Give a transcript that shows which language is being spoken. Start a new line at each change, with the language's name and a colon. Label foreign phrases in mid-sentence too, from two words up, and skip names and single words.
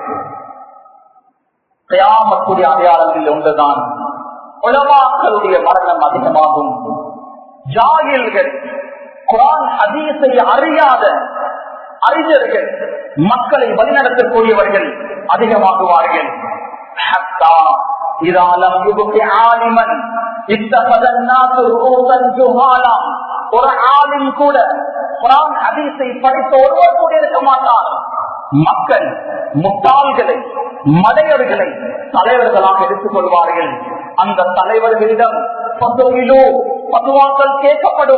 Tamil: கியாமத்துடைய அடையாளங்களில் ஒன்றுதான் உலமாக்களுடைய மரணம் அதிகமாகும். ஜாகில்கள், குர்ஆன் ஹதீஸை அறியாத அறிஞர்கள், மக்களை வழிநடத்தக்கூடியவர்கள் அதிகமாகுவார்கள்.
Arabic: حتى إذا لم يبق عالما اتخذ الناس رؤوسا جهالا,
Tamil: ஒரு ஆலிம் கூட குர்ஆன் ஹதீஸை படித்த ஒருவர் கூட இருக்க மாட்டார். மக்கள் முட்டாள்களை மடையர்களை தலைவர்களாக எடுத்துக் கொள்வார்கள். அந்த தலைவர்களிடம் பத்துவாக்கள் கேட்கப்படும்.